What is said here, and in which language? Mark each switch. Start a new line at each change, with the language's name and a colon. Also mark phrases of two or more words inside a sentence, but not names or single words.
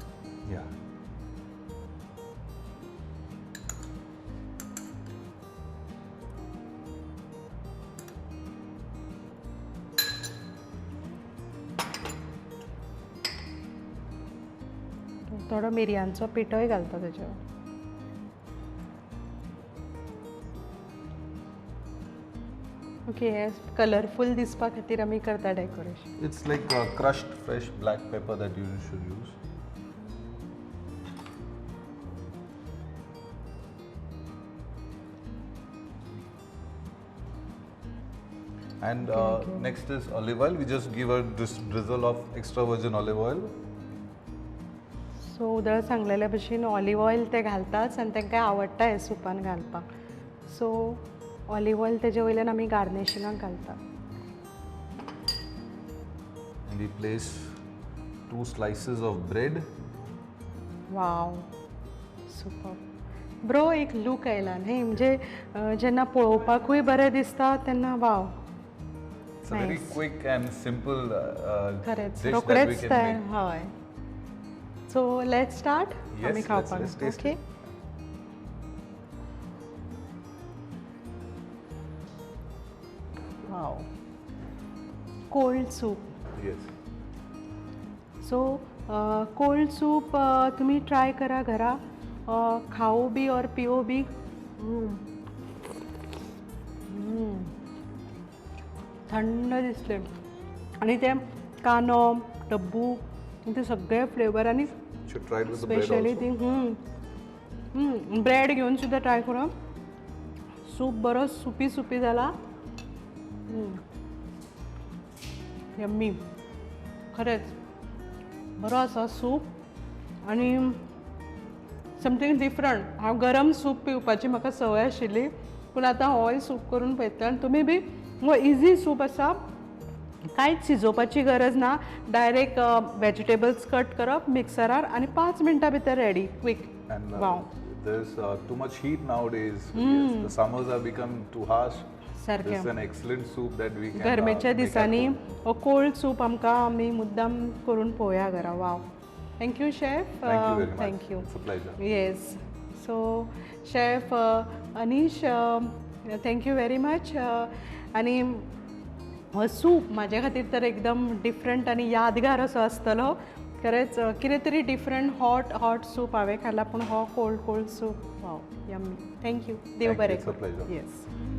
English: Yeah.
Konkani: थोडो मिरयांचो पिठोय घालता तेजेवर.
English: okay colorful
Konkani: दिसपा खातीर आमी करता डेकोरेशन.
English: It's like crushed fresh black pepper that you should use. And next is olive oil. We just give a drizzle of extra virgin olive oil.
Konkani: सो उदळ सांगलेल्या भशेन ऑलिव्ह ऑयल ते घालताच आनी तांकां आवडटा हे सुपान घालपाक. सो ऑलिव्ह ऑयल तेजे वयल्यान आमी गार्निशिंगाक घालता.
English: And we place 2 slices of bread. wow super.
Konkani: बरो एक लूक आयला न्ही म्हणजे जेन्ना पळोवपाकूय बरें दिसता तेन्ना वाव.
English: It's a very quick and simple
Konkani: खरेंच
English: dish that we
Konkani: रोखडेच
English: can
Konkani: तयार.
English: make. हय. so let's start. Yes,
Konkani: आमी खावपाक.
English: let's taste ओके. it. वाव. cold soup. Yes. so cold soup
Konkani: तुम्ही ट्राय करा घरा.
Hindi: खाओ बी और पिओ बी.
Marathi: थंड दिसले आणि ते कानो डब्बू ते सगळे फ्लेवर आणि
English: Should try it with the bread स्पेशली also.
Marathi: ती ब्रेड घेऊन सुद्धा ट्राय करा.
Konkani: सूप बरो सुपी सुपी जाला. यम्मी खरेंच बरो आसा सूप आनी
English: something different.
Konkani: हांव गरम सूप पिवपाची म्हाका संवय आशिल्ली पूण आतां होय सूप करून पळयता आनी तुमी बी हो
English: easy soup
Konkani: आसा. कांयच शिजोवपाची गरज ना.
English: direct vegetables cut
Konkani: करप मिक्सरार आनी 5 मिनटां भितर
English: ready quick. And वाव there's too much heat nowadays. Yes, the summers have become too harsh.
Konkani: सारकें.
English: This is an excellent soup that we can
Konkani: गरमेच्या
English: make at
Konkani: दिसांनी
English: home.
Konkani: हो कोल्ड सूप आमकां आमी मुद्दाम करून पळोवया घरा.
English: wow. thank you chef. Thank you very much. थँक्यू. It's a pleasure. येस. so chef Anish thank you very much.
Konkani: आनी हो सूप म्हाजे खातीर तर एकदम डिफरंट आनी यादगार असो आसतलो. खरेंच कितें तरी डिफरंट
English: hot soup
Konkani: हांवें खाला पूण हो
English: cold soup wow yummy. थँक्यू. देव Thank you.
Konkani: बरें
English: It's a
Konkani: करूं.
English: pleasure. येस.